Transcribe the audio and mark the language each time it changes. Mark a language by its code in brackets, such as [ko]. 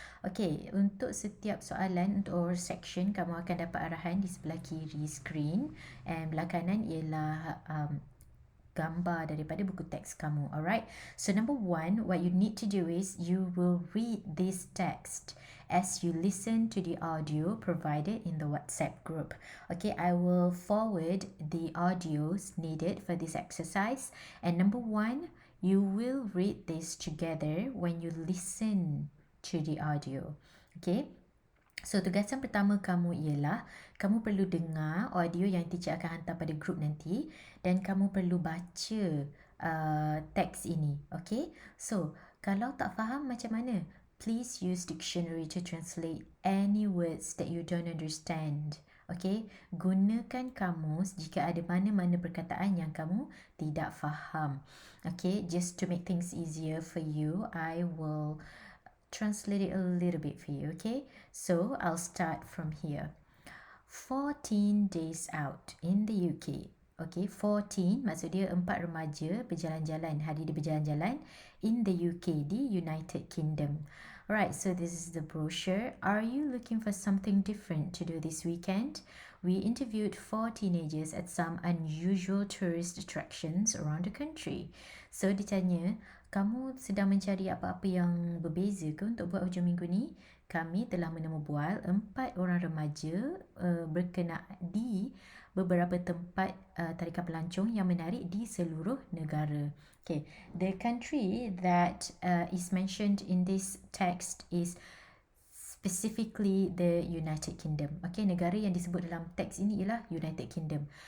[ms] Okay, untuk setiap soalan untuk [en] our section [ms] kamu akan dapat arahan di sebelah kiri screen, and belah kanan ialah gambar daripada buku teks kamu. [en] Alright, so number 1, what you need to do is you will read this text as you listen to the audio provided in the WhatsApp group. Okay, I will forward the audios needed for this exercise, and number 1, you will read this together when you listen to the audio. [ms] Okay, so tugasan pertama kamu ialah kamu perlu dengar audio yang teacher akan hantar pada group nanti, dan kamu perlu baca teks ini. [en] Okay, so [ms] kalau tak faham macam mana, [en] please use dictionary to translate any words that you don't understand. [ms] Okay, gunakan kamus jika ada mana-mana perkataan yang kamu tidak faham. [en] Okay, just to make things easier for you, I will translate it a little bit for you. Okay, so I'll start from here. 14 days out in the UK. [ms] Okay, 14 maksud dia 4 remaja berjalan-jalan, hari dia berjalan-jalan [en] in the UK, [ms] di United Kingdom. [en] Alright, so this is the brochure. Are you looking for something different to do this weekend? We interviewed 4 teenagers at some unusual tourist attractions around the country. [ms] So ditanya, kamu sedang mencari apa-apa yang berbeza ke untuk buat hujung minggu ni? Kami telah menemubual 4 orang remaja berkenaan di beberapa tempat tarikan pelancong yang menarik di seluruh negara. [en] Okay, the country that is mentioned in this text is specifically the United Kingdom. [ms] Okay, negara yang disebut dalam teks ini ialah United Kingdom.